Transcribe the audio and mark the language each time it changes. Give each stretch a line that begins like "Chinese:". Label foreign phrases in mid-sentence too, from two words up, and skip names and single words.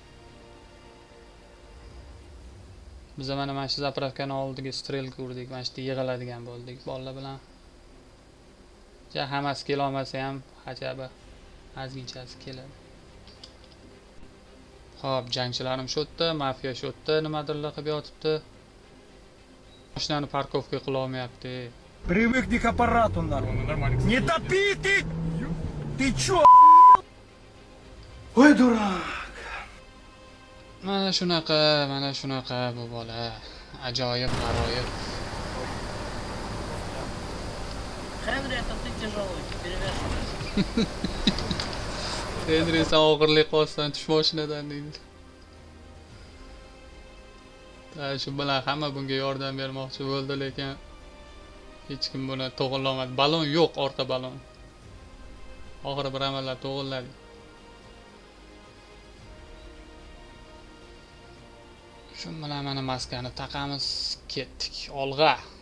Uzbek: Biz mana shu zapravkani oldiga strelka urdik, mana shu yig'iladigan bo'ldik bolalar bilan. Ja hammasi kela olmasa ham hajaba azginchasi keladi. Xo'p, jangchilarim shu yerda, mafiya shu yerda nimadirlar qilib yotibdi. Mashinani parkovka qila olmayapti.
Russian: Привыкни к аппарату, нахуй. Не топи ты! Ты чё? Ой, дурак!
Uzbek: Mana shunaqa bu bola. Ajoyib g'aroyib.
Russian: Хенри, это ты тяжелый, перевешивай.
Uzbek: Henry esa og'irlik qolsan tush mashinadan deydi. Shu bilan hamma bunga yordam bermoqchi bo'ldi, lekin hech kim buni to'g'rilolmadi. Balon yo'q, orqa balon. Oxiri bir amallab to'g'irladi. Shu bilan mana maskani taqamiz, ketdik olg'a.